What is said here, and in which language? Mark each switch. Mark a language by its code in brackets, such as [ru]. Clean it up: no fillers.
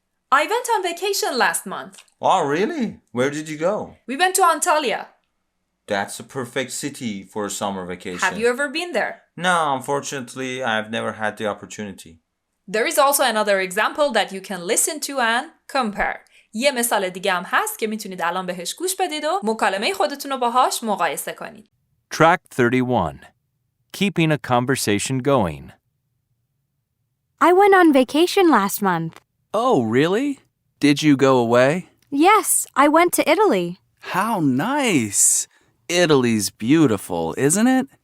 [en] I went on vacation last month. Oh, really? Where did you go? We went to Antalya. That's a perfect city for a summer vacation. Have you ever been there? No, unfortunately, I've never had the opportunity. There is also another example that you can listen to and compare. [fa] یه مثال دیگه هم هست که میتونید الان بهش گوش بدید و مکالمه خودتون رو باهاش مقایسه کنید. [en] Track 31. Keeping a conversation going. I went on vacation last month. Oh, really? Did you go away? Yes, I went to Italy. How nice! Italy's beautiful, isn't it?